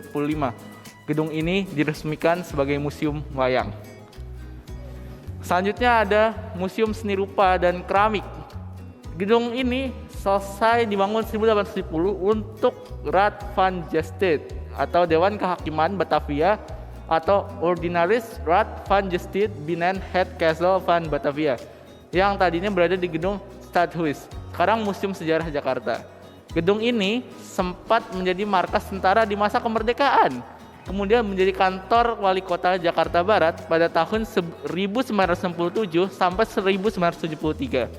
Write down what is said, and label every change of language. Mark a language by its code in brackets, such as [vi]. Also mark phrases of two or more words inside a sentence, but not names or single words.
[id] Gedung ini diresmikan sebagai Museum Wayang. Selanjutnya ada Museum Seni Rupa dan Keramik. Gedung ini selesai dibangun 1810 untuk Raad van Justice atau Dewan Kehakiman Batavia atau Ordinaris Raad van Justice binnen het Castle van Batavia yang tadinya berada di gedung Stadhuis, sekarang Museum Sejarah Jakarta. Gedung ini sempat menjadi markas tentara di masa kemerdekaan, kemudian menjadi kantor wali kota Jakarta Barat pada tahun 1967 sampai 1973.